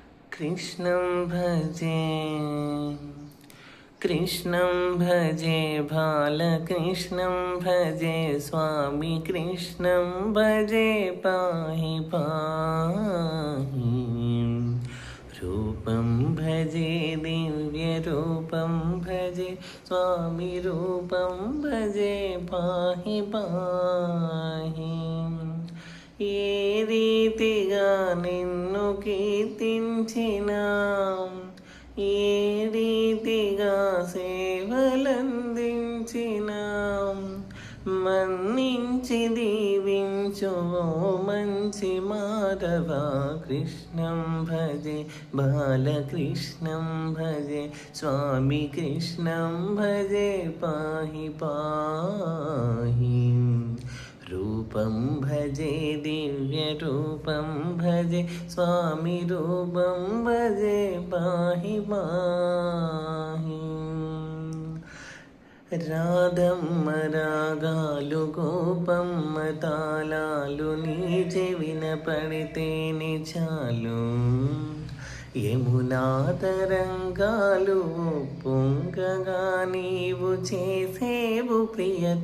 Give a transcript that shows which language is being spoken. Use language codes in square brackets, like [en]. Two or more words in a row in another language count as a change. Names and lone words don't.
[sa] कृष्णं भजे कृष्णं भजे बालकृष्णं भजे स्वामी कृष्णं भजे पाहि पाहि रूपं भजे दिव्यरूपं भजे स्वामी रूपं भजे पाहि पाहि [te] ఏ రీతిగా నిన్ను కీర్తించినా ఏ రీతిగా సేవలందించినా మన్నించి దీవించు మంచి మాధవా [sa] కృష్ణం భజే బాలకృష్ణం భజే స్వామి కృష్ణం భజే పాహి పాహి रूपं भजे दिव्यरूपं भजे स्वामी रूपं भजे पाहि पाहि [te] రాధమ్మ రాగాలు గోపమ్మ తాళాలు నీ చెవిన పడితేనే చాలు యమునా తరంగాలు పొంగగా నీవు చేసేవు ప్రియ